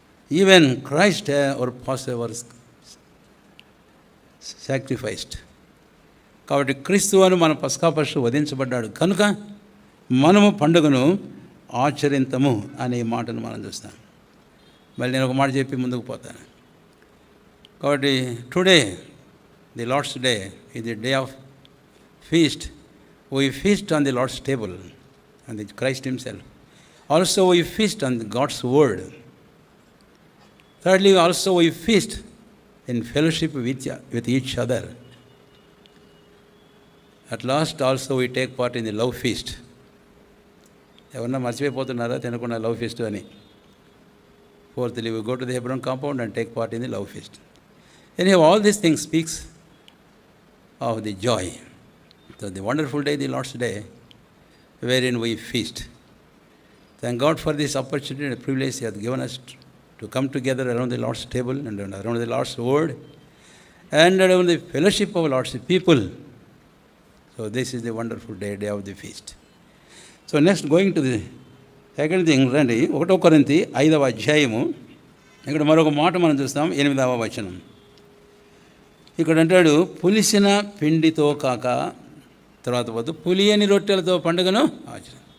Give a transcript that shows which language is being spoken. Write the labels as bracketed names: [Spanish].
[English] Even Christ our passover sacrificed. [Telugu] కాబట్టి క్రీస్తు అని మన పస్కా పశువు వధించబడ్డాడు కనుక మనము పండుగను ఆచరింతము అనే మాటను మనం చూస్తాం. మళ్ళీ నేను ఒక మాట చెప్పి ముందుకు పోతాను. కాబట్టి today [English] the Lord's Day is the day of feast. We feast on the Lord's table, on the Christ himself. Also we feast on God's word. Thirdly, also we feast in fellowship with each other. At last also we take part in the love feast. [Telugu] ఎవరన్నా మర్చిపోతున్నారా తినకుండా love feast అని? [English] Fourthly, we go to the Hebron compound and take part in the love feast. Anyhow, all these things speaks of the joy. So the wonderful day, the Lord's Day, wherein we feast. Thank God for this opportunity and privilege He has given us to come together around the Lord's table and around the Lord's word and around the fellowship of Lord's people. So this is the wonderful day of the feast. So next, going to the second thing రండి, 1 కొరింథీ 5వ అధ్యాయము. [Telugu] ఇక్కడ మరొక మాట మనం చూస్తాం, 8వ వచనం. ఇక్కడ అంటాడు, పులిసిన పిండితో కాక తర్వాత పోతూ పులియని రొట్టెలతో పండుగను ఆచరణ.